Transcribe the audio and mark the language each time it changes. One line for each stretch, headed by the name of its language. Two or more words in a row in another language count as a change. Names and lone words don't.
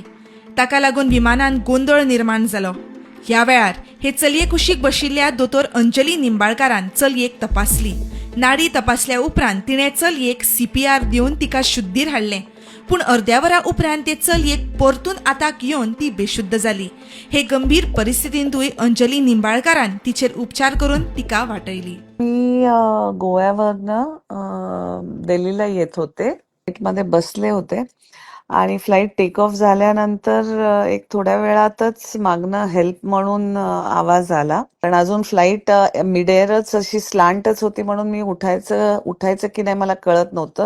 Konkani: ताका लागून विमानान गोंदळ निर्माण जालो. ह्या वेळार हे चलये कुशीक बशिल्ल्या दोतोर अंजली निंबाळकारान चलयेक तपासली. नाडी तपासल्या उपरांत तिणें चलयेक CPR दिवन तिका शुद्धीर हाडलें. पूण अर्द्या वरा उपरांत ते चलयेक परतून आताक येवन ती बेशुद्ध जाली. हे गंभीर परिस्थितींतूय अंजली निंबाळकारान तिचेर उपचार करून तिका वाटयली.
Marathi: मी गोव्यावरनं दिल्लीला येत होते. फ्लाईटमध्ये बसले होते आणि फ्लाईट
English: take off
Marathi: झाल्यानंतर एक थोड्या वेळातच मागणं हेल्प म्हणून आवाज आला. पण अजून फ्लाईट मिड एअरच अशी स्लांटच होती म्हणून मी उठायचं की नाही मला कळत नव्हतं.